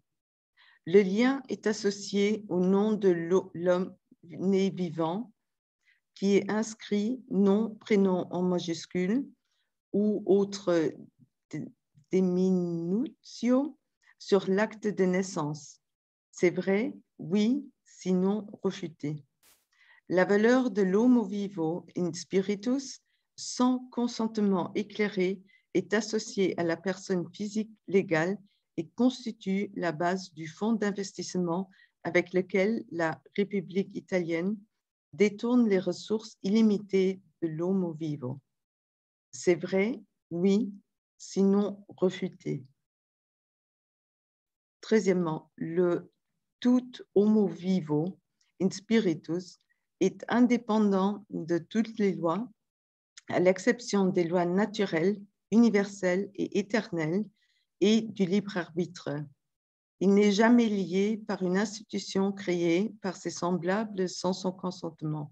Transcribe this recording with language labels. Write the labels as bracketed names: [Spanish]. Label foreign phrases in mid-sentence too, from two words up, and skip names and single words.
[French] Le lien est associé au nom de l'homme né vivant qui est inscrit nom, prénom en majuscule ou autre diminutio sur l'acte de naissance. C'est vrai? Oui, sinon refuté. La valeur de l' [Latin] homo vivo in spiritus [French] sans consentement éclairé est associée à la personne physique légale et constitue la base du fonds d'investissement avec lequel la République italienne détourne les ressources illimitées de l' [Latin] homo vivo. [French] C'est vrai? Oui, sinon refuté. 13e, le tout [Latin] homo vivo in spiritus [French] est indépendant de toutes les lois, à l'exception des lois naturelles, universelles et éternelles et du libre arbitre. Il n'est jamais lié par une institution créée par ses semblables sans son consentement.